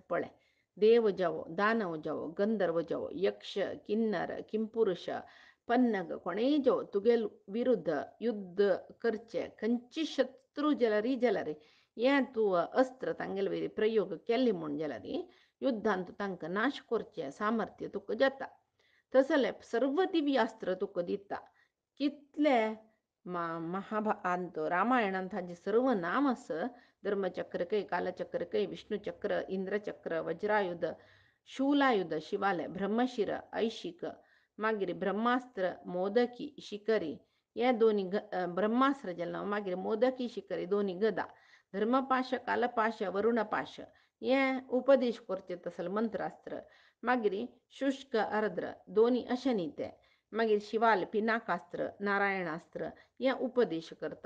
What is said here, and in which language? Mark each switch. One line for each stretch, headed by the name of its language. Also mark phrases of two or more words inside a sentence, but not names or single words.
Konkani: पळे देव जावो दानव जावो गंधर्व जावो यक्ष किन्नर किंपुरुष पन्नग कोणेय जावो तुगेल विरुद्ध युद्ध करचे खंयची शत्रू जलरी हें तूं अस्त्र तांगेल वयली प्रयोग केल्ली म्हूण जलरी युद्धांत तांकां नाश करचे सामर्थ्य तुका जाता तसले सर्व दिव्यास्त्र तुका दिता कितले महाभारत रामायणांत हाचे सर्व नाम आस धर्मचक्र कै कालचक्र कै विष्णुचक्र इंद्रचक्र वज्रायुध शूलायुध शिवालय ब्रह्मशिर ऐशिक मागीर ब्रह्मास्त्र मोदकी शिकरी हे दोन्ही ब्रह्मास्त्र जल्ला मागीर मोदकी शिकरी दोन्ही गदा धर्मपाश कालपाश वरुणपाश हे उपदेश करचे तसल मंत्रास्त्र मागीर शुष्क अर्द्र दोन्ही अशनिते मागीर शिवाल पिनाकास्त्र नारायणास्त्र हे उपदेश करता